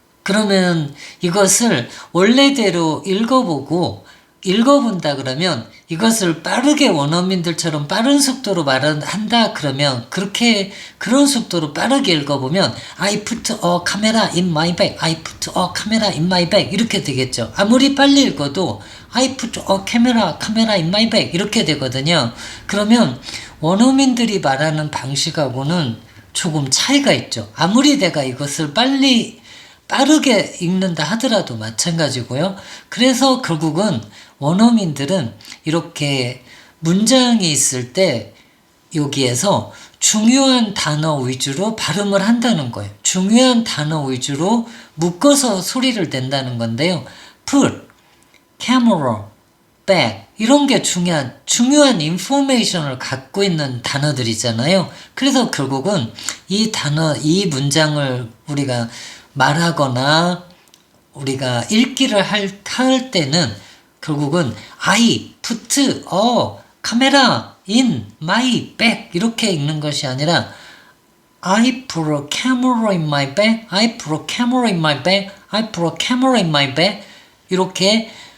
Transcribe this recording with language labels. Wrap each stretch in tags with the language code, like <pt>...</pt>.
<ko>그러면 이것을 원래대로 읽어본다 그러면 이것을 빠르게 원어민들처럼 빠른 속도로 한다 그러면 그런 속도로 빠르게 읽어보면</ko> <en>I put a camera in my bag,</en> <ko>I put a camera in my bag 이렇게 되겠죠. 아무리 빨리 읽어도</ko> <en>I put a camera in my bag</en> <ko>이렇게 되거든요. 그러면 원어민들이 말하는 방식하고는 조금 차이가 있죠. 아무리 내가 이것을 빠르게 읽는다 하더라도 마찬가지고요. 그래서 결국은 원어민들은 이렇게 문장이 있을 때 여기에서 중요한 단어 위주로 발음을 한다는 거예요. 중요한 단어 위주로 묶어서 소리를 낸다는 건데요. put, camera, bag 이런 게 중요한 인포메이션을 갖고 있는 단어들이잖아요. 그래서 결국은 이 문장을 우리가 말하거나 우리가 읽기를 할 때는 결국은</ko> <en>I put a camera in my bag</en> <ko>이렇게 읽는 것이 아니라</ko> <en>I put a camera in my bag,</en> <ko>I put a camera in my bag, I put a camera in my bag 이렇게</ko>